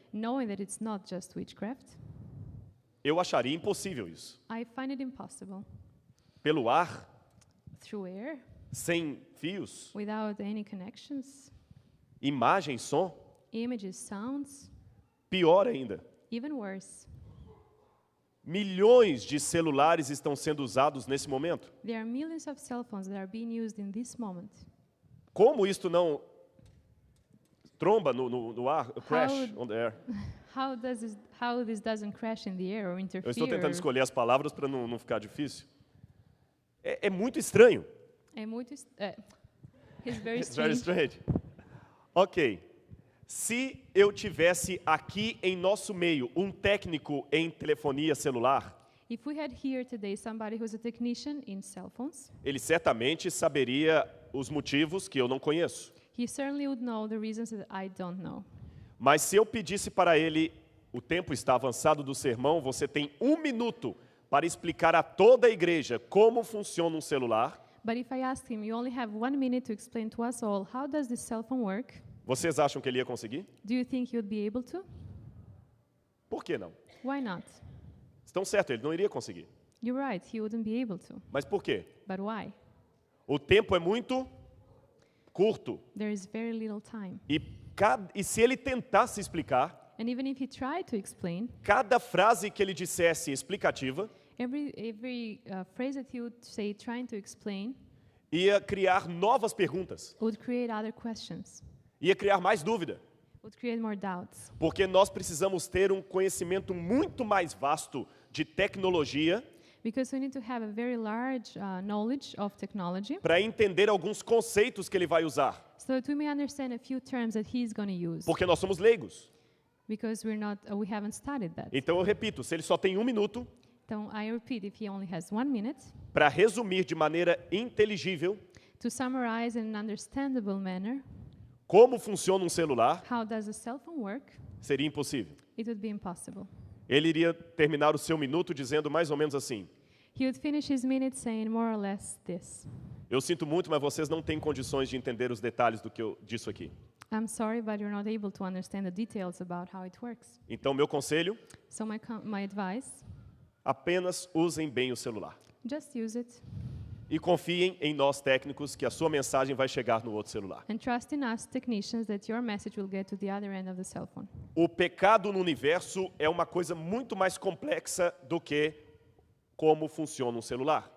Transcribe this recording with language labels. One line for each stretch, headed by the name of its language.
English: knowing that it's not just witchcraft,
Portuguese: eu acharia impossível isso.
English: I find it impossible.
Portuguese: Pelo ar,
English: Through air,
Portuguese: sem fios,
English: without any connections,
Portuguese: imagem, som,
English: images, sounds,
Portuguese: pior ainda.
English: even worse.
Portuguese: Milhões de celulares estão sendo usados nesse momento.
English: There are millions of cell phones that are being used in this moment.
Portuguese: Como isto não tromba no ar,
English: crash on the air? How this doesn't crash in the air or interfere?
Portuguese: Eu estou tentando escolher as palavras para não ficar difícil. É muito estranho. É muito
English: it's very It's very strange. strange. Ok.
Portuguese: Se eu tivesse aqui em nosso meio um técnico em telefonia celular,
English: If we had here today somebody who's a technician in cell phones,
Portuguese: ele certamente saberia os motivos que eu não conheço.
English: he certainly would know the reasons that I don't know.
Portuguese: Mas se eu pedisse para ele, o tempo está avançado do sermão, você tem 1 minuto para explicar a toda a igreja como funciona um celular,
English: But if I asked him, you only have 1 minute to explain to us all, how does this cell phone work?
Portuguese: vocês acham que ele ia conseguir?
English: Do you think he would be able to?
Portuguese: Por que não?
English: Why not?
Portuguese: Estão certo, ele não iria conseguir.
English: You're right, he wouldn't be able to.
Portuguese: Mas por quê?
English: But why?
Portuguese: O tempo é muito curto.
English: There is very little time.
Portuguese: E se ele tentasse explicar,
English: And even if he tried to explain,
Portuguese: cada frase que ele dissesse explicativa
English: every phrase that he would say trying to explain
Portuguese: ia criar novas perguntas,
English: would create other questions,
Portuguese: ia criar mais dúvida.
English: would create more doubts.
Portuguese: Porque nós precisamos ter um conhecimento muito mais vasto de tecnologia
English: Because we need to have a very large knowledge of technology
Portuguese: para entender alguns conceitos que ele vai usar.
English: so that we may understand a few terms that he's going to use.
Portuguese: Porque nós somos leigos.
English: Because we haven't studied that.
Portuguese: Então eu repito, se ele só tem 1 minuto
English: So I repeat, if he only has 1 minute
Portuguese: para resumir de maneira inteligível
English: to summarize in an understandable manner
Portuguese: como funciona um celular,
English: how does a cell phone work,
Portuguese: seria impossível.
English: it would be impossible.
Portuguese: Ele iria terminar o seu minuto dizendo mais ou menos assim:
English: He would finish his minute saying more or less this.
Portuguese: eu sinto muito, mas vocês não têm condições de entender os detalhes do que eu disse aqui.
English: I'm sorry, but you're not able to understand the details about how it works.
Portuguese: Então, meu conselho,
English: So my advice,
Portuguese: apenas usem bem o celular.
English: just use it.
Portuguese: E confiem em nós técnicos que a sua mensagem vai chegar no outro celular.
English: And trust in us, technicians, that your message will get to the other end of the cell phone.
Portuguese: O pecado no universo é uma coisa muito mais complexa do que como funciona um celular.